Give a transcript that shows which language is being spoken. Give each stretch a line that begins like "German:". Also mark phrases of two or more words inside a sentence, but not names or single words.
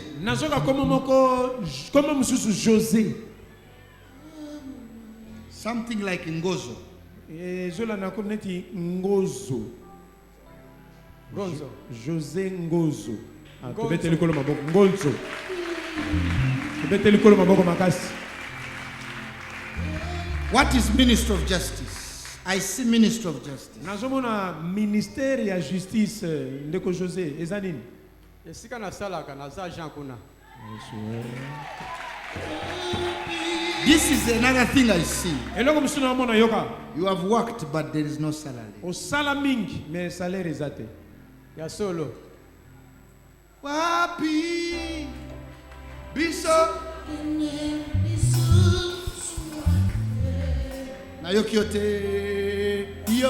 Lingala: Nazoka komo moko komo mususu José.
English: Something like Ngozo.
Lingala: Zola na koneti Ngozo. Gonzo. José Ngozo. Ah, tubete likolo maboko Ngozo. Tubete likolo maboko makasi.
English: What is Minister of Justice? I see Minister of Justice.
Lingala: Nazomona ministère ya justice ndeko José ezanini. esika nasalaka naza Jean kuna.
English: This is another thing I see.
Lingala: Eloko musuna mona yoka.
English: You have worked, but there is no salary.
Lingala: Osala mingi
French: mais salaire
Lingala: ezate. Ya solo. Wapi biso na yokiote yo